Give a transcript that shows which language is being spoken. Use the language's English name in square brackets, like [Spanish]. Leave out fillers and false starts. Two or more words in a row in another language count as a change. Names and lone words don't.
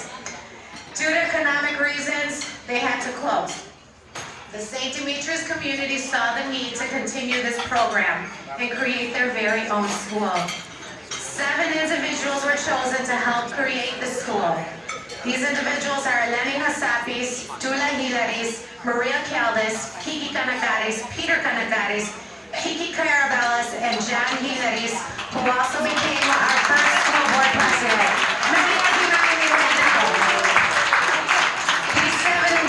[English] Due to economic reasons, they had to close. The St. Demetrius community saw the need to continue this program and create their very own school. 7 individuals were chosen to help create the school. These individuals are Eleni Hassapis, Dula Hilaris, Maria Kaldis, Kiki Kanakaris, Peter Kanakaris, Kiki Karabellas, and John Hilaris, who also became our first school board president. Many of you may know. These 7